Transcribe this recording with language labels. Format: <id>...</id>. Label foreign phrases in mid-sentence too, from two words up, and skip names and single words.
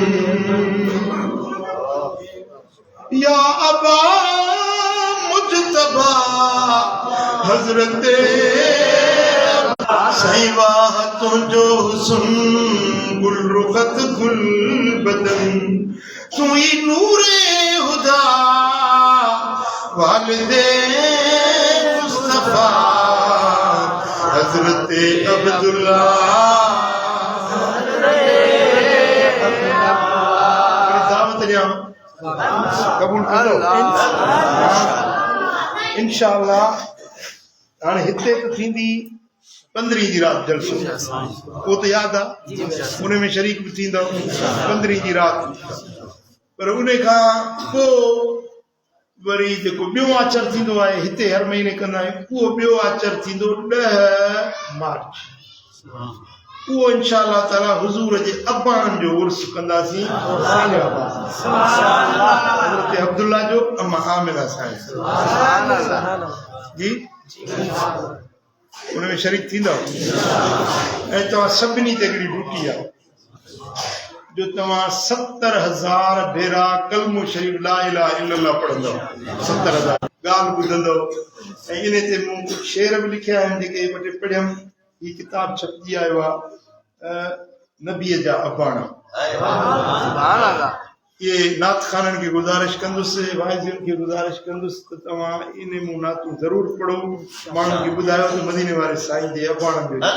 <sd>या अबा मुजतबा हज़रत सही वाह तुंहिंजो हुस्न गुल रुखत गुल बदन,</sd> <ur>تو ہی نورِ ہدیٰ والدِ مصطفیٰ</ur> <sd>हज़रत अब्दुल्ला। कबूल करो इंशाअल्लाह। हाणे हिते त थींदी 15 जी रात जलसो, वो तो याद आ, उन में शरीक भी थींदो 15 जी रात। पर उन खां पोइ वरी जेको ॿियो आचर थींदो आहे हिते हर महीने कंदा आहियूं, उहो ॿियो आचर थींदो 10 मार्च। उहो</sd> <ar>إن شاء الله تعالى</ar> <sd>हुजूर जे अब्बान जो उर्स कंदासीं, हज़रत अब्दुल्ला जो अम्मा आमिरा साहिब जी, उन में शरीक थींदो। ऐं तव्हां सभिनी ते हिकिड़ी ड्यूटी आहे जो तव्हां 70,000 भेरा कलमो शरीफ</sd> <ar>لا إله إلا الله</ar> <sd>पढ़ंदव, 70,000 ॻाल्हि ॿुधंदव। ऐं इन ते मूं कुझु शेर बि लिखिया आहिनि जेके ॿ टे पढ़ियमि। हीअ किताब छपजी आयो आहे नबीअ जा अबाणा। ये नात खाननि खे गुज़ारिश कंदुसि, वाइज़ुनि खे गुज़ारिश कंदुसि त तव्हां इन मूं नातूं ज़रूरु पढ़ो, माण्हुनि खे ॿुधायो त मदीने वारे साईं जे अबाणनि जो।</sd>